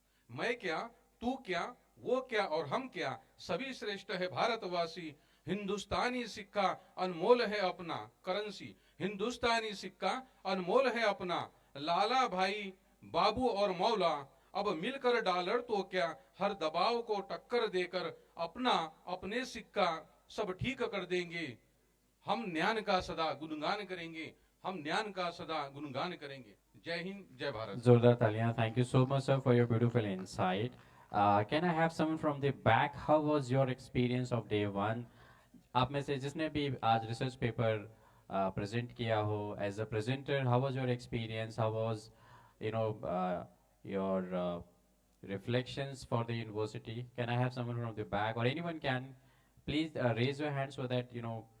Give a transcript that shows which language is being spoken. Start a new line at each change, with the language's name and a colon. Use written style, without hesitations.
Hindi: मैं क्या तू क्या वो क्या और हम क्या, सभी श्रेष्ठ है भारतवासी, हिंदुस्तानी सिक्का अनमोल है अपना, करेंसी हिंदुस्तानी सिक्का अनमोल है अपना, लाला भाई बाबू और मौला, अब मिलकर डॉलर तो क्या, हर दबाव को टक्कर देकर अपना अपने सिक्का सब ठीक कर देंगे, हम ज्ञान का सदा गुणगान करेंगे, हम ज्ञान का सदा गुणगान करेंगे। जय हिंद, जय Bharat. Zordar Talia,
English: thank you so much, sir, for your beautiful insight. Can I have someone from the back? How was your experience of day one?
Hindi: आप में से जिसने भी आज रिसर्च पेपर प्रेजेंट किया हो,
English: As a presenter, how was your experience? How was you know your reflections for the university? Can I have someone from the back, or anyone can please raise your hand so that you know?